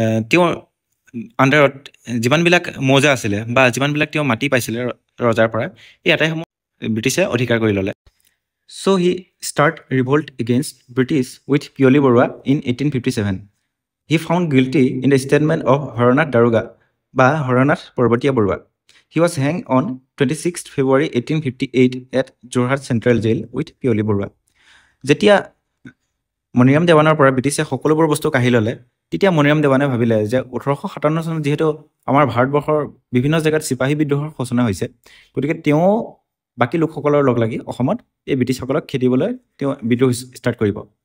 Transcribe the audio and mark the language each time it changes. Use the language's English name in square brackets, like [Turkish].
[Assamese] তেওঁৰ আণ্ডাৰত যিমানবিলাক মৌজা আছিলে বা যিমানবিলাক তেওঁ মাটি পাইছিলে ৰজাৰ পৰা, এই আটাইসমূহ ব্ৰিটিছে অধিকাৰ কৰি ল'লে। [English] So' he start revolt against British with Piyali Barua in 1857। He found guilty in the statement of Haranath দাৰোগা বা Haranath Parbatia Barua. He was hanged on 26 February 1858 at Jorhat Central Jail with Piyali Barua. [Assamese] যেতিয়া মণিৰাম দেৱানৰ পৰা ব্ৰিটিছে সকলোবোৰ বস্তু কাঢ়ি ল'লে, তেতিয়া মণিৰাম দেৱানে ভাবিলে যে 1857 চনত যিহেতু আমাৰ ভাৰতবৰ্ষৰ বিভিন্ন জেগাত চিপাহী বিদ্ৰোহৰ সূচনা হৈছে, গতিকে তেওঁ বাকী লোকসকলৰ লগ লাগি অসমত এই ব্ৰিটিছসকলক খেদিবলৈ তেওঁ বিদ্ৰোহ ষ্টাৰ্ট কৰিব।